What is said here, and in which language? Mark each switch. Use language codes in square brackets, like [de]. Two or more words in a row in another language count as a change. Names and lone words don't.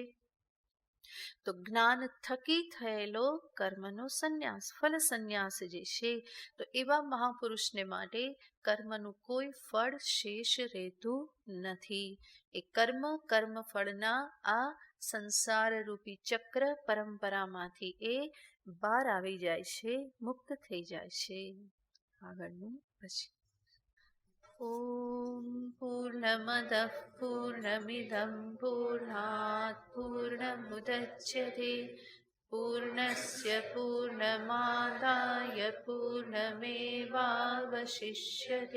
[gu] તો જ્ઞાન થકી થયેલો કર્મનો સંન્યાસ, ફલ સંન્યાસ જે છે, તો એવા મહાપુરુષને માટે કર્મનું કોઈ ફળ શેષ રહેતું નથી. એ કર્મફળના આ સંસાર રૂપી ચક્ર પરંપરામાંથી એ બહાર આવી જાય છે, મુક્ત થઈ જાય છે. આગળનું પછી [sa] ॐ पूर्णमदः पूर्णमिदं पूर्णात् पूर्णमुदच्यते पूर्णस्य पूर्णमादाय पूर्णमेवावशिष्यते.